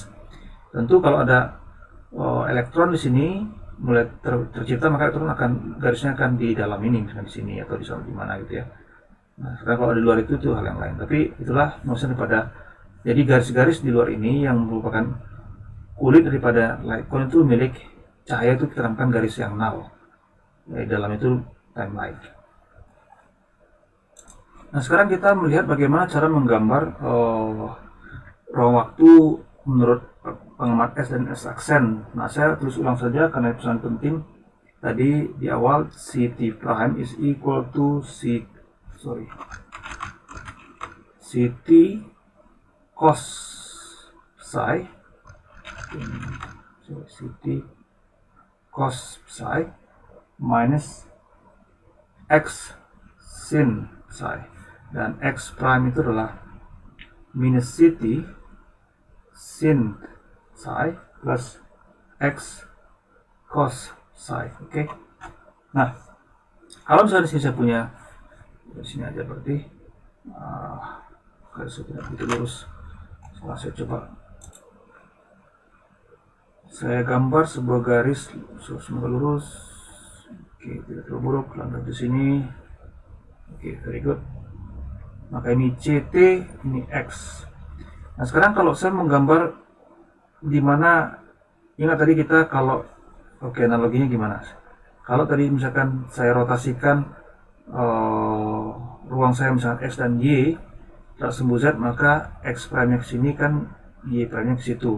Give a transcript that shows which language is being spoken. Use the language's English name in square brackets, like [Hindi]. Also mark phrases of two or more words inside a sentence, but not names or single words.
[Indonesian] Tentu kalau ada elektron di sini mulai tercipta, maka elektron akan garisnya akan di dalam ini, misalnya di sini atau di mana gitu ya. Nah, sekarang kalau di luar itu hal yang lain. Tapi itulah maksudnya daripada, jadi garis-garis di luar ini yang merupakan kulit daripada [English] light cone [Indonesian] itu milik cahaya, itu kita namakan garis yang null. Di dalam itu time-like. Nah, sekarang kita melihat bagaimana cara menggambar ruang waktu menurut pengamat S dan S aksen. Nah, saya tulis ulang saja karena pesan penting. [English] Tadi di awal Ct prime is equal to Ct cos psi, Ct cos psi minus X sin psi, [Indonesian] dan [English] X prime [Indonesian] itu adalah minus Ct sin psi plus X cos psi. Oke. Nah, kalau misalnya di sini saya punya, di sini aja berarti garis tidak begitu lurus. Saya coba saya gambar sebuah garis semoga lurus. Oke, tidak terlalu buruk. Lanjut di sini. Oke, [English] very good. [Indonesian] Maka ini CT, ini X. Nah, sekarang kalau saya menggambar di mana, ingat tadi kita kalau analoginya gimana? Kalau tadi misalkan saya rotasikan ruang saya misalkan X dan Y tak sembuh Z, maka [English] X prime [Indonesian] nya ke sini kan [English] Y prime [Indonesian] nya ke situ.